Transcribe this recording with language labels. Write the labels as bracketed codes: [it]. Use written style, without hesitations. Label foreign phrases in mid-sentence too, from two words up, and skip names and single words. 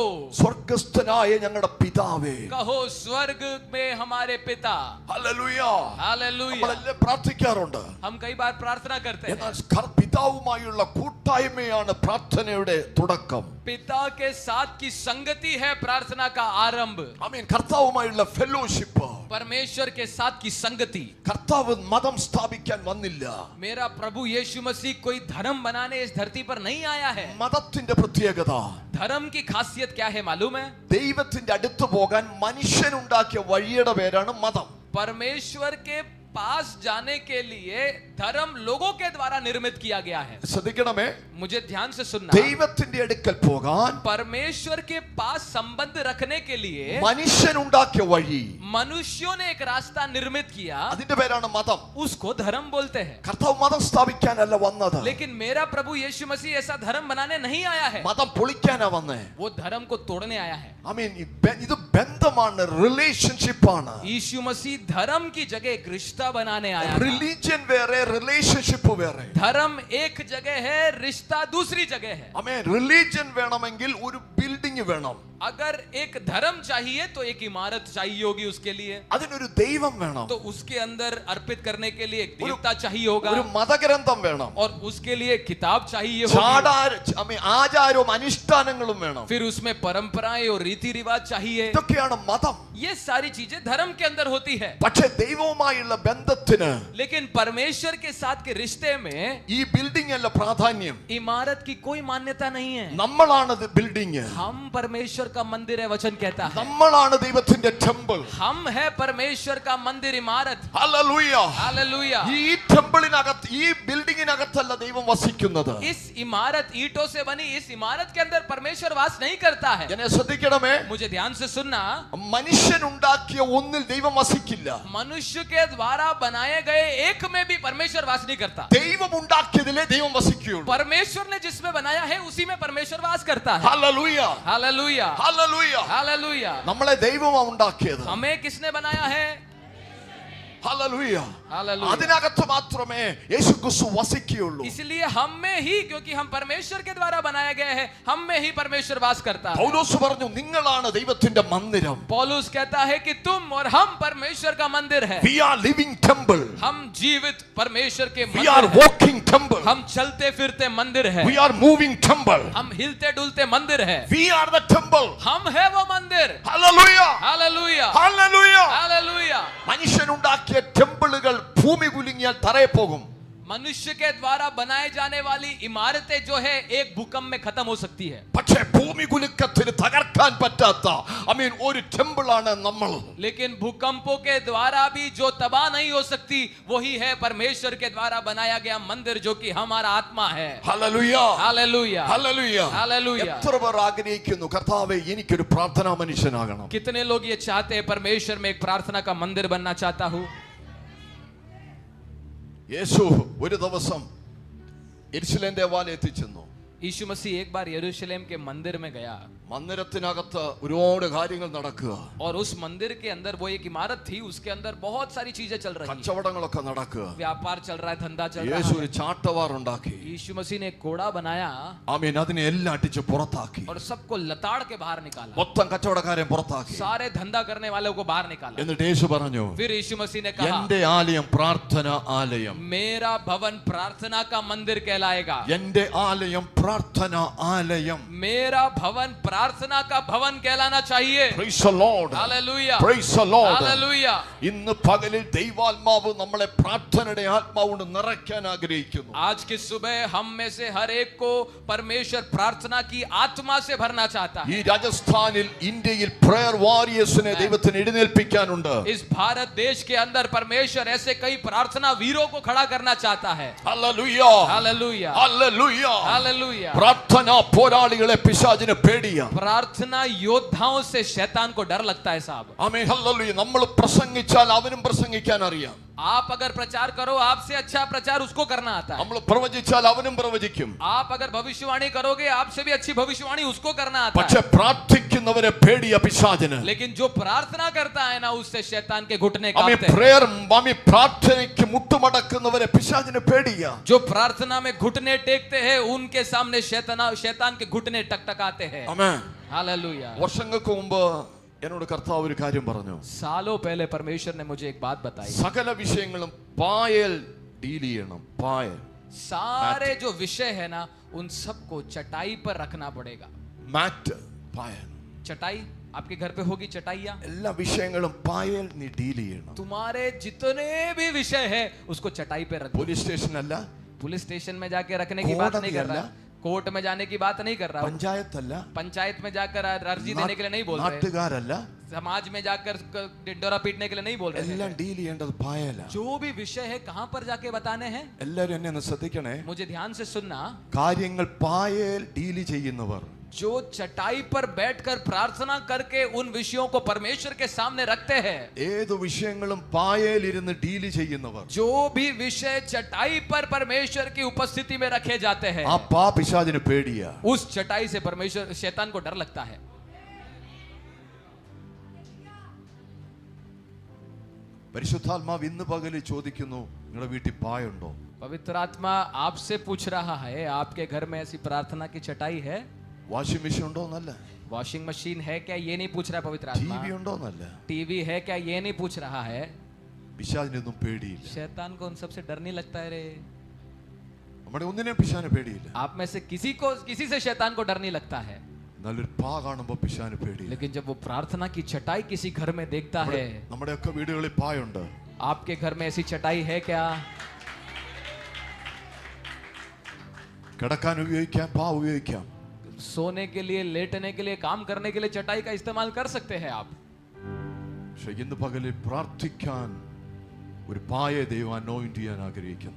[ml] സ്വർഗസ്ഥനായ ഞങ്ങളുടെ പിതാവേ. [hi] कहो स्वर्ग में हमारे पिता. [ml] ഹല്ലേലൂയ. [hi] हालेलुया. [ml] നമ്മളെല്ലാം പ്രാർത്ഥിക്കാറുണ്ട്. [hi] हम कई बार प्रार्थना करते हैं. [ml] എന്നാൽ പിതാവുമായുള്ള കൂട്ടായ്മയാണ് പ്രാർത്ഥനയുടെ തുടക്കം. [hi] पिता के साथ की संगति है प्रार्थना का आरंभ. [ml] കർത്താവുമായുള്ള ഫെലോഷിപ്പ്. [hi] परमेश्वर के साथ की संगति. [ml] കർത്താവ് മതം സ്ഥാപിക്കാൻ വന്നില്ല. [hi] मेरा प्रभु यीशु मसीह कोई धर्म बनाने इस धरती पर नहीं आया है. [ml] മതത്തിന്റെ പ്രത്യേകത, [hi] धर्म की खासियत क्या है मालूम है? [ml] ദൈവത്തിന്റെ അടുത്ത് പോകാൻ മനുഷ്യനുണ്ടാക്കിയ വഴിയുടെ പേരാണ് മതം. [hi] परमेश्वर के पास जाने के लिए धर्म लोगों के द्वारा निर्मित किया गया है. [ml] ശ്രദ്ധിക്കണമേ, [hi] मुझे ध्यान से सुनना. [ml] ദൈവത്തിന്റെ അടുക്കൽ പോകാൻ [hi] परमेश्वर के पास संबंध रखने के लिए [ml] മനുഷ്യനുണ്ടാക്കിയ വഴി, [hi] मनुष्यों ने एक रास्ता निर्मित किया, [ml] അതിന്റെ പേരാണ് മതം. [hi] उसको धर्म बोलते हैं. [ml] കർത്താവ് മതം സ്ഥാപിക്കാനല്ല വന്നത്. [hi] लेकिन मेरा प्रभु यीशु मसीह ऐसा धर्म बनाने नहीं आया है. [ml] മതം പൊളിക്കാനാ വന്നേ. [hi] वो धर्म को तोड़ने आया है. [ml] ഇത് ബന്ധമാണ്, റിലേഷൻഷിപ്പ് ആണ്. [hi] यीशु मसीह धर्म की जगह एक रिश्ता पूरा बनाने आया था। [ml] റിലീജിയൻ വേറെ, റിലേഷൻഷിപ്പ് വേറെ. [hi] धर्म एक जगह है, रिश्ता दूसरी जगह है। [ml] ആമേൻ. റിലീജിയൻ വേണമെങ്കിൽ ഒരു ബിൽഡിംഗ് വേണം. [hi] अगर एक धर्म चाहिए तो एक इमारत चाहिए होगी उसके लिए, [ml] അതിനൊരു ദൈവം വേണം. [hi] तो उसके अंदर अर्पित करने के लिए एक देवता चाहिए होगा, [ml] ഒരു മതഗ്രന്ഥം വേണം. [hi] और उसके लिए किताब चाहिए होगी, [ml] ആചാരവും അനുഷ്ഠാനങ്ങളും വേണം. [hi] फिर उसमें परंपराएं और रीति रिवाज चाहिए। [ml] ഇതൊക്കെയാണ് മതം. [hi] ये सारी चीजें धर्म के अंदर होती है। [ml] പക്ഷേ ദൈവവുമായുള്ള ബന്ധത്തിന് [hi] लेकिन परमेश्वर के साथ के रिश्ते में [ml] ഈ ബിൽഡിംഗ് അല്ല പ്രാധാന്യം. [hi] इमारत की कोई मान्यता नहीं है। [ml] നമ്മളാണ് ബിൽഡിംഗ്. [hi] हम परमेश्वर का मंदिर है, वचन कहता है। [ml] നമ്മളാണ് ദൈവത്തിന്റെ ടെമ്പിൾ. [hi] हम है परमेश्वर का मंदिर, इमारत। [ml] ഹല്ലേലൂയ. [hi] हालेलुया। [ml] ഈ ടെമ്പിളിനകത്ത്, ഈ ബിൽഡിംഗിനകത്തല്ല ദൈവം വസിക്കുന്നത്. [hi] इस इमारत, ईंटों से बनी इस इमारत के अंदर परमेश्वर वास नहीं करता है। [ml] എന്നെ ശ്രദ്ധിക്കണമേ. [hi] मुझे ध्यान से सुनना, [ml] മനുഷ്യൻ ഉണ്ടാക്കിയ ഒന്നിൽ ദൈവം വസിക്കില്ല. [hi] मनुष्य के द्वारा बनाए गए एक में भी परमेश्वर वास नहीं करता। [ml] ദൈവം ഉണ്ടാക്കിയതിലേ ദൈവം വസിക്കുകയുള്ളൂ. [hi] परमेश्वर ने जिसमें बनाया है उसी में परमेश्वर वास करता है। [ml] ഹല്ലേലൂയ. [hi] हालेलुया। [ml] ഹല്ലേലൂയ. [hi] हालेलुया। [ml] നമ്മളെ ദൈവമാണ് ഉണ്ടാക്കിയത്. [hi] हमें किसने बनाया है? [ml] ഹല്ലേലൂയ. [hi] हालेलुया। [ml] അതിനകത്ത് മാത്രമേ യേശുക്രിസ്തു വസിക്കുകയുള്ളൂ. [hi] इसलिए हम में ही, क्योंकि हम परमेश्वर के द्वारा बनाए गए हैं, हम में ही परमेश्वर वास करता है। [ml] പൗലോസ് പറഞ്ഞു, നിങ്ങളാണ് ദൈവത്തിന്റെ മന്ദിരം. [hi] पौलुस कहता है कि तुम और हम परमेश्वर का मंदिर है। [en] We are living temple. [hi] हम जीवित परमेश्वर के [en] We [hi] मंदिर [en] are [hi] हैं। [en] walking temple. [hi] हम चलते फिरते मंदिर है। [en] We are moving temple. [hi] हम हिलते डुलते मंदिर है। [en] We are the temple. [hi] हम है वो मंदिर। [ml] ഹല്ലേലൂയ. [hi] हालेलुया। [ml] ഹല്ലേലൂയ. [hi] हालेलुया। [ml] മനുഷ്യനുണ്ടാക്കിയ ടെമ്പിളുകൾ ഭൂമി കുലുങ്ങിയാൽ തറയെ പോകും. [hi] मनुष्य के द्वारा बनाए जाने वाली इमारतें जो है एक भूकंप में खत्म हो सकती है। [ml] പക്ഷേ ഭൂമി കുലുക്കത്തിന് തകർക്കാൻ പറ്റാത്ത ഒരു ടെമ്പിളാണ് നമ്മൾ. [hi] लेकिन भूकंपों के द्वारा भी जो तबाह नहीं हो सकती, वही है परमेश्वर के द्वारा बनाया गया मंदिर, जो कि हमारा आत्मा है। [ml] ഹല്ലേലൂയ. [hi] हालेलुया। [ml] ഹല്ലേലൂയ. [hi] हालेलुया। [ml] എത്ര പേർ ആഗ്രഹിക്കുന്നു, കർത്താവേ എനിക്കൊരു പ്രാർത്ഥനാ മനുഷ്യനാകണം. [hi] कितने लोग ये चाहते हैं, परमेश्वर में एक प्रार्थना का मंदिर बनना चाहता हूँ। [ml] യേശു ഒരു ദിവസം യെരുശലേം ദേവാലയത്തിൽ ചെന്നു. [hi] यीशु मसीह एक बार यरूशलेम के मंदिर में गया, [ml] മന്ദിരത്തിനകത്ത് ഒരുപാട് കാര്യങ്ങൾ നടക്കുക. [hi] और उस मंदिर के अंदर वो एक इमारत थी, उसके अंदर बहुत सारी चीजें चल रही हैं। [ml] കച്ചവടങ്ങളൊക്കെ നടക്കുക. [hi] व्यापार चल रहा है, धंधा चल रहा [ml] യേശു [hi] है। [ml] ഒരു ചാട്ടവാർ ഉണ്ടാക്കി. [hi] यीशु मसीह ने एक कोड़ा बनाया [ml] ആമേൻ. അതിനെ എല്ലാം അടിച്ച് പുറത്താക്കി. [hi] और सबको लताड़ के बाहर निकाला, [ml] മൊത്തം കച്ചവടക്കാരെ പുറത്താക്കി. [hi] सारे धंधा करने वालों को बाहर निकाला। [ml] എന്നിട്ട് യേശു പറഞ്ഞു, [hi] फिर यीशु मसीह ने कहा, [ml] എന്റെ ആലയം പ്രാർത്ഥന ആലയം. [hi] मेरा भवन प्रार्थना का मंदिर कहलाएगा। [ml] എന്റെ ആലയം പ്രാർത്ഥന ആലയം. [hi] मेरा भवन प्रार्थना का भवन कहलाना चाहिए। [en] Praise the Lord. [hi] हालेलुया। [en] Praise the Lord. [hi] हालेलुया। [ml] ഇന്ന് പകലിൽ ദൈവാത്മാവ് നമ്മളെ പ്രാർത്ഥനയുടെ ആത്മാവുകൊണ്ട് നിറയ്ക്കാൻ ആഗ്രഹിക്കുന്നു. [hi] आज की सुबह हम में से हर एक को परमेश्वर प्रार्थना की आत्मा से भरना चाहता है। [ml] ഈ രാജസ്ഥാനിൽ, ഇന്ത്യയിൽ [en] prayer warriors [ml] ദൈവത്തിന് എഴുന്നേൽപ്പിക്കാനുണ്ട്. [hi] इस भारत देश के अंदर परमेश्वर ऐसे कई प्रार्थना वीरों को खड़ा करना चाहता है। [ml] ഹല്ലേലൂയ. [hi] हालेलुया। [ml] ഹല്ലേലൂയ. [hi] हालेलुया। [ml] പ്രാർത്ഥനാ പോരാളികളെ പിശാചിന് പേടിയാ. [hi] प्रार्थना योद्धाओं से शैतान को डर लगता है साहब। [ml] ആമേൻ. ഹല്ലേലൂയ. നമ്മൾ പ്രസംഗിച്ചാൽ അവനും പ്രസംഗിക്കാൻ അറിയാം. [hi] आप अगर प्रचार करो, आपसे अच्छा प्रचार उसको करना आता है। [ml] നമ്മൾ പ്രവചിച്ചാൽ അവനും പ്രവചിക്കും. [hi] आप अगर भविष्यवाणी करोगे, आपसे भी अच्छी भविष्यवाणी उसको करना आता [ml] പക്ഷെ [hi] है। [ml] പ്രാർത്ഥിക്കുന്നവരെ പേടിയാ പിശാചിന്. [hi] लेकिन जो प्रार्थना करता है ना, उससे शैतान के घुटने [ml] ആമേൻ. [hi] कांपते हैं। [ml] പ്രാർത്ഥനയ്ക്ക് മുട്ടുമടക്കുന്നവരെ പിശാചിന് പേടിയാ. [hi] जो प्रार्थना में घुटने टेकते हैं, उनके सामने शैतान के घुटने टकटकाते हैं। [ml] ആമേൻ. [hi] हालेलुया। [ml] വർഷങ്ങൾക്ക് മുമ്പ് എന്നോട് കർത്താവ് ഒരു കാര്യം പറഞ്ഞു. [hi] सालों पहले परमेश्वर ने मुझे एक बात बताई। [ml] സകല വിഷയങ്ങളും പായൽ ഡീൽ ചെയ്യണം. പായൽ, [hi] सारे जो विषय है ना, उन सबको चटाई पर रखना पड़ेगा। [ml] മാറ്റ്, പായൽ. [hi] चटाई आपके घर पे होगी, चटाइया। [ml] എല്ലാ വിഷയങ്ങളും പായൽ നീ ഡീൽ ചെയ്യണം. [hi] तुम्हारे जितने भी विषय है, उसको चटाई पे रखो। [en] police station, police station [hi] में जाके रखने की बात नहीं कर रहा, कोर्ट में जाने की बात नहीं कर रहा, [ml] പഞ്ചായത്തല്ല, [hi] पंचायत में जाकर अर्जी देने के लिए नहीं बोल रहे, [ml] നാട്ടുകാരല്ല, [hi] समाज में जाकर डोरा पीटने के लिए नहीं बोल रहे [ml] എല്ലാം [hi] हैं। [ml] ഡീൽ ചെയ്യേണ്ടത് പായല. [hi] जो भी विषय है, कहां पर जाके बताने हैं। [ml] എല്ലാരും എന്നെ ഒന്ന് ശ്രദ്ധിക്കണേ. [hi] मुझे ध्यान से सुनना। [ml] കാര്യങ്ങൾ പായൽ ഡീൽ ചെയ്യുന്നവർ, [hi] जो चटाई पर बैठकर प्रार्थना करके उन विषयों को परमेश्वर के सामने रखते हैं, [ml] ഏത് വിഷയങ്ങളും പായൽ ഇരുന്ന് ഡീൽ ചെയ്യുന്നവർ, [hi] जो भी विषय चटाई पर परमेश्वर की उपस्थिति में रखे जाते हैं, [ml] ആ പിശാചിന് പേടിയാ. [hi] उस चटाई से परमेश्वर शैतान को डर लगता है। [ml] പരിശുദ്ധാത്മാവ് ഇന്ന് പകല് ചോദിക്കുന്നു, നിങ്ങളുടെ വീട്ടിൽ പായുണ്ടോ? [hi] पवित्र आत्मा आपसे पूछ रहा है, आपके घर में ऐसी प्रार्थना की चटाई है? [en] washing machine [ml] ഉണ്ടോ എന്നല്ല, [en] washing machine [hi] है क्या, ये नहीं पूछ रहा है पवित्र आत्मा। [ml] ടി വി ഉണ്ടോ എന്നല്ല. [hi] टीवी है क्या, ये नहीं पूछ रहा है। [ml] പിശാചിനൊന്നും പേടിയില്ല. [hi] शैतान को उन सबसे डर नहीं लगता है रे। [ml] നമ്മുടെ ഒന്നിനെയും പിശാചിന് പേടിയില്ല. [hi] आप में से किसी से शैतान को डर नहीं लगता है, [ml] നല്ലൊരു പാ കാണുമ്പോ പിശാചിന് പേടിയില്ല. [hi] लेकिन जब वो प्रार्थना की चटाई किसी घर में देखता है। [ml] നമ്മുടെയൊക്കെ വീടുകളിൽ പായുണ്ട്. [hi] आपके घर में ऐसी चटाई है क्या? [ml] കിടക്കാൻ ഉപയോഗിക്കാം, പാ ഉപയോഗിക്കാം. [hi] सोने के लिए, लेटने के लिए, काम करने के लिए चटाई का इस्तेमाल कर सकते हैं आप। [ml] പക്ഷെ ഇന്ന് പകല് പ്രാർത്ഥിക്കാൻ ഒരു പായെ ദൈവം അനോയിന്റ് ചെയ്യാൻ ആഗ്രഹിക്കുന്നു.